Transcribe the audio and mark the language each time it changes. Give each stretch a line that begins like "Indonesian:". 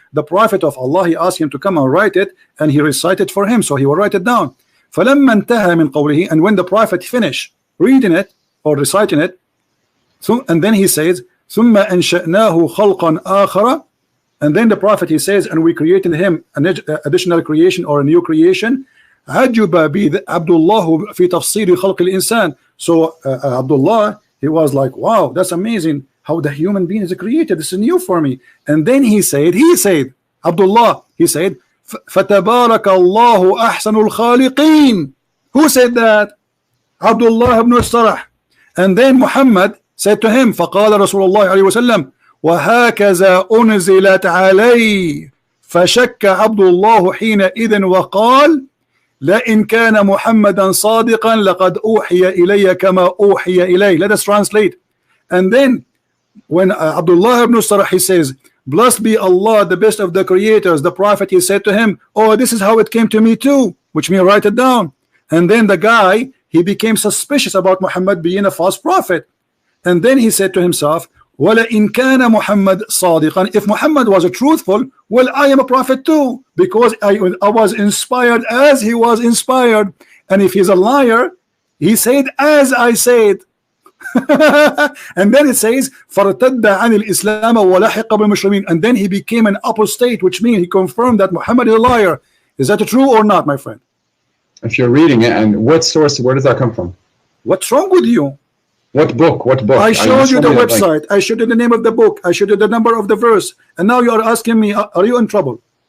English: The Prophet of Allah, he asked him to come and write it, and he recited for him, so he will write it down.
Arabic: فلما انتهى من قوله,
English: and when the Prophet finished reading it or reciting it, so, and then he says
Arabic: ثم أنشأناه خلقا آخر.
English: And then the Prophet, he says, and we created him an additional creation or a new creation.
Arabic: عجب عبد الله في تفسير خلق الإنسان.
English: So Abdullah, he was like, wow, that's amazing how the human being is created. This is new for me. And then he said, Abdullah, he said,
Arabic: فَتَبَارَكَ اللَّهُ أَحْسَنُ الْخَالِقِينَ.
English: Who said that? Abdullah ibn Sarh. And then Muhammad said to him,
Arabic: فَقَالَ رسول الله عليه وسلم وهكذا أنزلت علي. فشك عبد الله حينئذ وقال لئن كان محمدا صادقا لقد أوحي إلي كما أوحي إليه.
English: Let us translate. And then when Abdullah ibn Sarh, he says, blessed be Allah, the best of the creators, the Prophet, he said to him, oh, this is how it came to me too, which means write it down. And then the guy, he became suspicious about Muhammad being a false prophet. And then he said to himself,
Arabic: وَلَئِنْ كَانَ مُحَمَّدٌ صَادِقًا.
English: If Muhammad was a truthful, well, I am a prophet too, because I was inspired as he was inspired. And if he's a liar, he said as I said. And then it says
Arabic: فَارْتَدَّ عَنِ الْإِسْلَامَ وَلَحِقَ بِالْمُسْلِمِينَ.
English: And then he became an apostate, which means he confirmed that Muhammad is a liar. Is that true or not, my friend? If you're reading it, and what source, where does that come from? What's wrong with you? What book? I showed you the website. I showed you the name of the book. I showed you the number of the verse. And now you are asking me, are you in trouble?